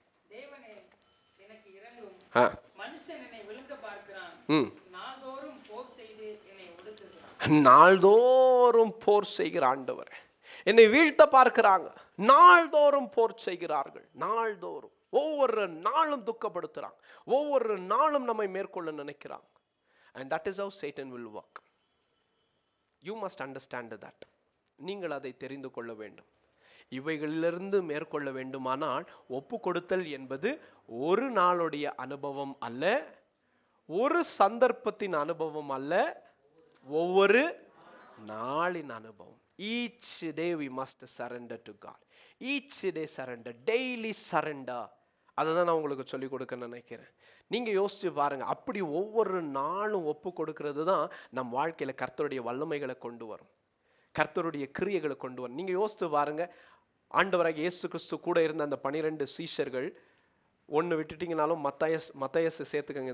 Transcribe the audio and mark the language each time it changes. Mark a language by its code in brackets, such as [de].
[ta] தேவனே எனக்கு இரங்கும், மனுஷன் என்னை விழுங்க பார்க்கிறான், நாள்தோறும் போர் செய்து என்னை ஒடுக்குகிறான். நாள்தோறும் போர் செய்கிற ஆண்டவரே, என்னை வீழ்த்த பார்க்கிறாங்க, நாள்தோறும் போர் செய்கிறார்கள், நாள்தோறும் ஒவ்வொரு நாளும் துக்கப்படுத்துறாங்க, ஒவ்வொரு நாளும் நம்மை மேற்கொள்ள நினைக்கிறாங்க. [en] And that is how Satan will work. You must understand that. [ta] நீங்கள் அதை தெரிந்து கொள்ள வேண்டும். இவைகளிலிருந்து மேற்கொள்ள வேண்டுமானால் ஒப்பு கொடுத்தல் என்பது ஒரு நாளுடைய அனுபவம் அல்ல, ஒரு சந்தர்ப்பத்தின் அனுபவம் அல்ல, ஒவ்வொரு நாளின் அனுபவம். [en] Each day we must surrender to God. Each day surrender, daily surrender. [ta] அதை தான் நான் உங்களுக்கு சொல்லிக் கொடுக்க நினைக்கிறேன். நீங்கள் யோசிச்சு பாருங்கள், அப்படி ஒவ்வொரு நாளும் ஒப்பு கொடுக்கறது தான் நம் வாழ்க்கையில் கர்த்தருடைய வல்லமைகளை கொண்டு வரும், கர்த்தருடைய கிரியைகளை கொண்டு வரும். நீங்கள் யோசிச்சு பாருங்கள், ஆண்டவராக இயேசு கிறிஸ்து கூட இருந்த அந்த 12 சீஷர்கள், ஒன்று விட்டுட்டிங்கனாலும் மத்தேயு சேர்த்துக்கங்க.